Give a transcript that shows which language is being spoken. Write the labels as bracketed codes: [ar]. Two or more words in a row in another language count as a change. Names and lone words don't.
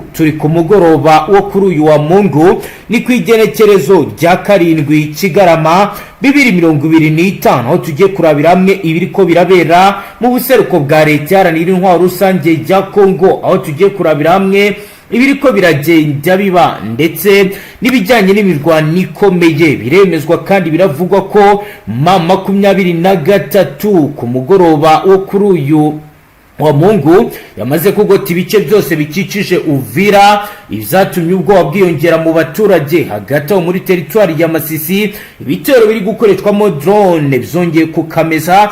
[rn] Turi ku mugoroba wo kuri uyu wa Mungu ni kwigenekerezo rya 7 Kigarama 2025 aho tugiye kurabira hamwe ibiriko birabera mu buseruko bwa leta yaranira intwaro rusange ya Kongo, aho tugiye kurabira hamwe ibiriko biragenda biba ndetse n'ibijyanye n'imirwano ikomeye. Biremezwa kandi biravugwa ko M23 ku mugoroba wo kuri uyu wa Mungu yamaze kugota ibice byose bikikije Uvira, izatumye ubwoba bwiyongera mu baturage. Hagati aho muri teritwari ya Masisi ibitero biri gukoreshwamo drone byongeye kukameza.